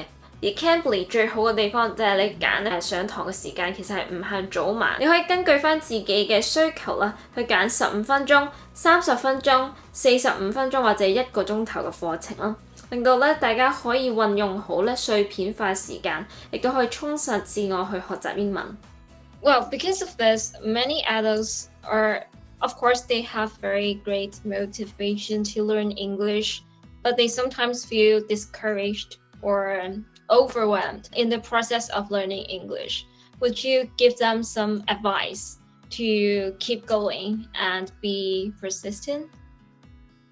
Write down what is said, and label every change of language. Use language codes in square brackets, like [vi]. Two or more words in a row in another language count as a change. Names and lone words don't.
[yue] 而 Cambly 最好嘅地方就係你揀上堂嘅時間其實係唔限早晚，你可以根據返自己嘅需求啦，去揀15分鐘、30分鐘、45分鐘或者1個鐘頭嘅課程啦。令到咧大家可以運用好咧碎片化時間，亦都可以充實自我去學習英文。 [en] Well, because of this, many adults of course, they have very great motivation to learn English, but they sometimes feel discouraged or overwhelmed in the process of learning English. Would you give them some advice to keep going and be persistent?